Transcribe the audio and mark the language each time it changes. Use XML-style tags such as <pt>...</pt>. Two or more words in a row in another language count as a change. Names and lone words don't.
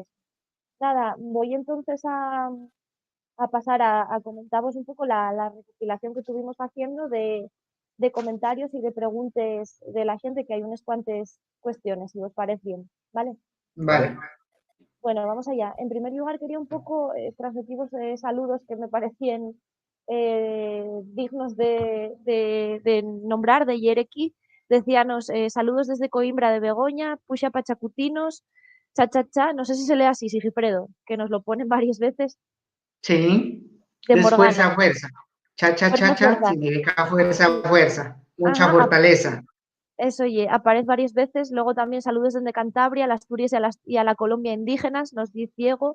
<es>Nada, voy entonces a pasar a comentaros un poco la recopilación que estuvimos haciendo de comentarios y de preguntas de la gente, que hay unas cuantas cuestiones, si os parece bien, ¿vale? Vale. Bueno, vamos allá. En primer lugar, quería un poco transmitiros saludos que me parecían dignos de nombrar, de Yereki. Decíanos saludos desde Coimbra de Begoña, Puxa Pachacutinos, cha cha cha, no sé si se lee así, Sigifredo, que nos lo ponen varias veces, Sí, de es Morgana. fuerza, fuerza. Cha, cha, cha, Fuerza, cha fuerza. significa fuerza, Sí. fuerza. Mucha Ajá, fortaleza. eso, oye, aparece varias veces. Luego también saludos desde Cantabria, a las Asturias y a la Colombia indígenas, nos dice Diego.</es>